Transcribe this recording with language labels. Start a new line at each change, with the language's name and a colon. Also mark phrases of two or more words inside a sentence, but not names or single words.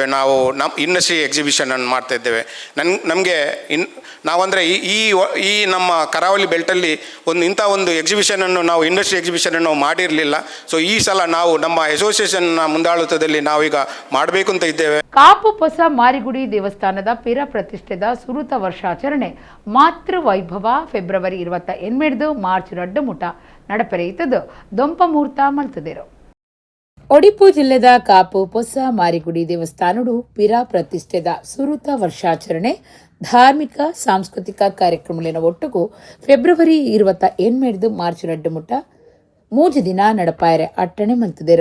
Kannada: ನಾವು ನಮ್ಮ
English: industry exhibition
Kannada: ಮಾಡ್ತಾಯಿದ್ದೇವೆ. ನಮಗೆ ನಾವಂದರೆ ಈ ನಮ್ಮ ಕರಾವಳಿ ಬೆಲ್ಟಲ್ಲಿ ಇಂಥ ಒಂದು ಎಕ್ಸಿಬಿಷನನ್ನು ನಾವು
English: industry exhibition
Kannada: ಮಾಡಿರಲಿಲ್ಲ. ಸೊ ಈ ಸಲ ನಾವು ನಮ್ಮ ಅಸೋಸಿಯೇಷನ್ನ ಮುಂದಾಳುತ್ವದಲ್ಲಿ ನಾವೀಗ ಮಾಡಬೇಕು ಅಂತ ಇದ್ದೇವೆ.
Tulu: ಕಾಪು ಹೊಸ ಮಾರಿಗುಡಿ ದೇವಸ್ಥಾನದ ಪಿರ ಪ್ರತಿಷ್ಠೆದ ಸುರುತ ವರ್ಷಾಚರಣೆ ಮಾತೃ ವೈಭವ ಫೆಬ್ರವರಿ 28 ಮಾರ್ಚ್ 2 ಮುಟ ನಡಪೆರೆಯಿತದು ದೊಂಪ ಮುಹೂರ್ತ ಮಲ್ತದೇರು. ಒಡಿಪು ಜಿಲ್ಲೆದ ಕಾಪು ಹೊಸ ಮಾರಿಗುಡಿ ದೇವಸ್ಥಾನಡು ಪಿರ ಪ್ರತಿಷ್ಠೆದ ಸುರುತ ವರ್ಷಾಚರಣೆ ಧಾರ್ಮಿಕ ಸಾಂಸ್ಕೃತಿಕ ಕಾರ್ಯಕ್ರಮಗಳಿನ ಒಟ್ಟಿಗೂ ಫೆಬ್ರವರಿ 28 ಮಾರ್ಚ್ 2 ಮುಟ 3 ದಿನ ನಡಪಾಯರೆ ಅಟ್ಟಣೆ ಮಲ್ತದೇರು.